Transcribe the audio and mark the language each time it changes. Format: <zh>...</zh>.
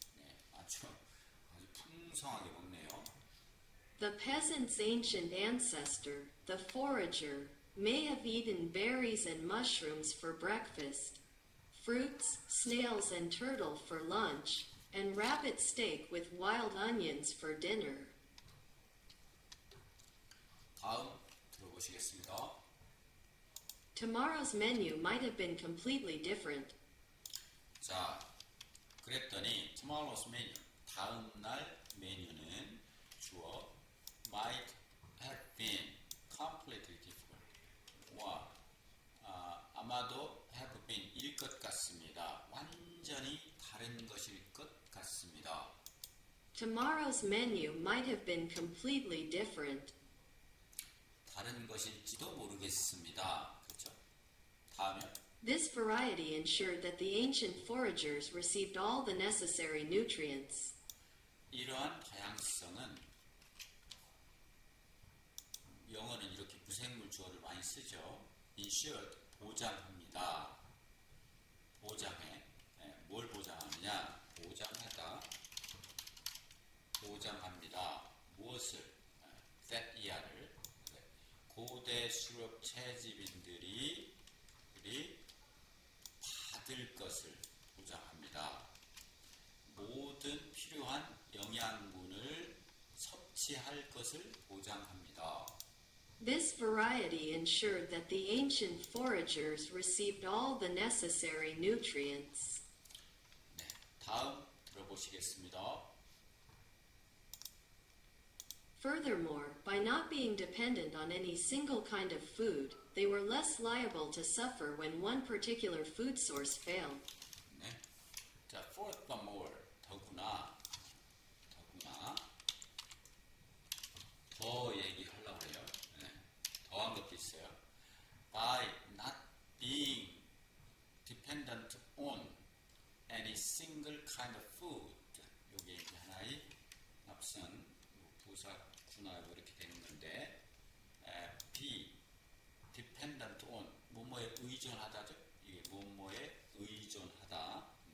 <ko>네, 아주 풍성하게 먹네요.</ko> <en>The peasant's ancient ancestor, the forager, may have eaten berries and mushrooms for breakfast, fruits, snails, and turtle for lunch, and rabbit steak with wild onions for dinner.</en> <ko>다음 들어보시겠습니다.</ko> <en>Tomorrow's menu might have been completely different.</en> <ko>자, 그랬더니</ko> <en>tomorrow's menu,</en> <ko>다음 날 메뉴는 주어</ko> <en>might have been completely different.</en> <ko>와, 아마도 have been 일 것 같습니다. 완전히 다른 것일 것 같습니다.</ko> <en>Tomorrow's menu might have been completely different.</en> <ko>다른 것일지도 모르겠습니다. 그렇죠? 다음에</ko> <en>This variety ensured that the ancient foragers received all the necessary nutrients.</en> <ko>이러한 다양성은 영어는 이렇게 부생물 주어를 많이 쓰죠. ensured 보장합니다. 보장해. 뭘 보장하느냐? 보장하다. 보장합니다. 무엇을? that 이하를 고대 수렵 채집인들이 받을 것을 보장합니다. 모든 필요한 영양분을 섭취할 것을 보장합니다.</ko> <en>This variety ensured that the ancient foragers received all the necessary nutrients.</en> <ko>네, 다음 들어보시겠습니다.</ko> <en>Furthermore, by not being dependent on any single kind of food, they were less liable to suffer when one particular food source failed.</en> <ko>네. 자, furthermore, 더구나 더 얘기하려고 해요. 네. 더한 것도 있어요.</ko> <en>By not being dependent on any single kind of food.</en> <ko>이게 이제 하나의 앞선 부사 군하고 이렇게 되는 건데,</ko> <en>be dependent on</en> <ko>뭐뭐에 의존하다죠. 이게 뭐뭐에 의존하다.</ko>